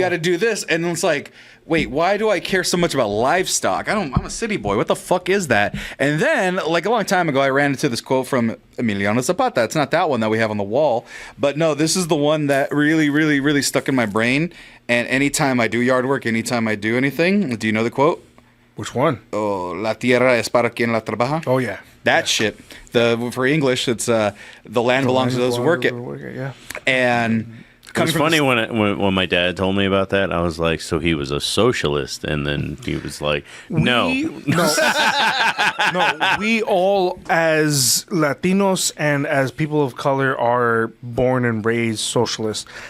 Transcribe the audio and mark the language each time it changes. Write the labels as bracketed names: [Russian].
[English] got to do this, and it's like, wait, why do I care so much about livestock? I'm a city boy. What the fuck is that? And then, like a long time ago, I ran into this quote from Emiliano Zapata. It's not that one that we have on the wall, but no, this is the one that really, really, really stuck in my brain. And anytime I do yard work, anytime I do anything, do you know the quote? Which one? [Spanish] Oh, la tierra es para quien la trabaja. [English] Oh yeah. That shit. For English, it's the land belongs to those who work it. Yeah. And It was funny when my dad told me about that. I was like, so he was a socialist, and then he was like, no. No, we all as Latinos and as people of color are born and raised socialist.